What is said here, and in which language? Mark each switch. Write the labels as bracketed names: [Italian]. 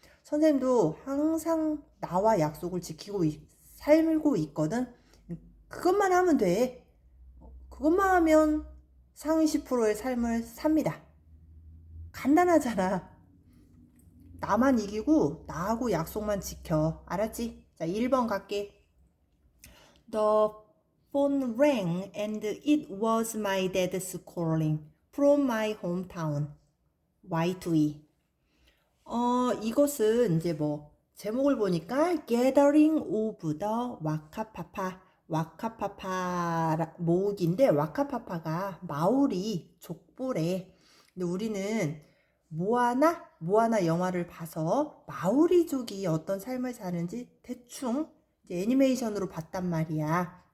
[Korean] 선생님도 항상 나와 약속을 지키고 살고 있거든. 그것만 하면 돼. 그것만 하면 상위 10%의 삶을 삽니다. 간단하잖아. 나만 이기고 나하고 약속만 지켜. 알았지? 자, 1번 갈게. [English] The phone rang and it was my dad's calling from my hometown. Y2E. [Korean] 이것은 이제 뭐 제목을 보니까 [English] Gathering of the [Korean] 와카파파. 와카파파 모으기인데 와카파파가 마오리 족보래. 근데 우리는 모아나 영화를 봐서 마오리족이 어떤 삶을 사는지 대충 이제 애니메이션으로 봤단 말이야.